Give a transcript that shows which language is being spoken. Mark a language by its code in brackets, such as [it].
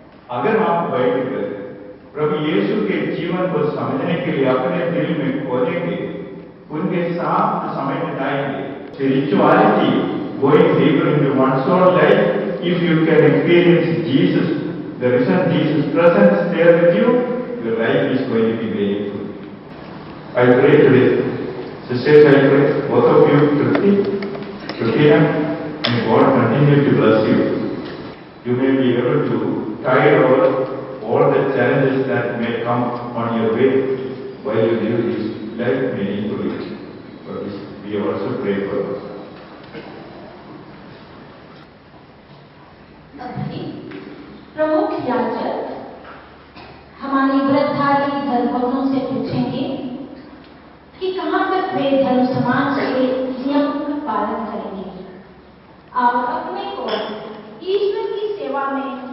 [hi] अगर आप बैठकर प्रभु यीशु के जीवन को समझने के लिए अपने दिल में खोलेंगे, उनके साथ समय बिताएंगे, [en] Spirituality going deeper into one's own life, if you can experience Jesus, the risen Jesus presence there with you, your life is going to be meaningful. I pray today, sisters, I pray, both of you, Christina, and God continue to bless you. You may be able to tide over all the challenges that may come on your way while you live this life meaningfully. For this, we also pray for us. [hi] प्रमुख याजक हमारे व्रतधारी धर्मभक्तों से पूछेंगे कि कहां तक वे धर्म समाज के नियम का पालन करेंगे और अपने को ईश्वर की सेवा में